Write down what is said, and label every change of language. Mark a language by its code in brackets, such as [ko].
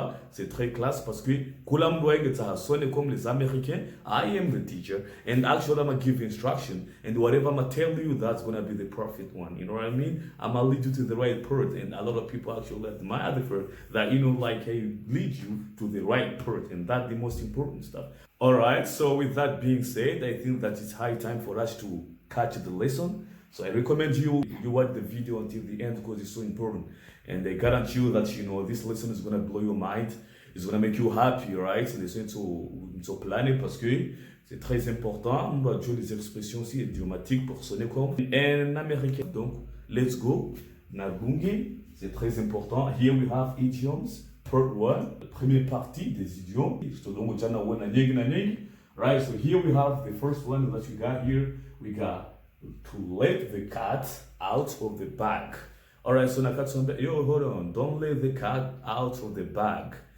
[fr] C'est très classe parce que ça sonne comme les Américains. [en] I am the teacher, and actually I'm gonna give instruction, and whatever I'm gonna tell you, that's gonna be the perfect one. You know what I mean? I'm gonna lead you to the right part, and a lot of people actually admire the part that I lead you to the right part, and that's the most important stuff. All right. So with that being said, I think that it's high time for us to catch the lesson. So I recommend you watch the video until the end because it's so important. And I guarantee you that, this lesson is going to blow your mind. It's going to make you happy, right? [fr] Lesson to planer parce que c'est très important. On doit jouer les expressions aussi idiomatiques pour sonner comme un Américain. Donc, [en] let's go. [fr] Nabungi, c'est très important. [en] Here we have idioms, part 1, [fr] la première partie des idiomes. [en] Right, so here we have the first one that we got here. We got to let the cat out of the bag. All right, so hold on, don't let the cat out of the bag.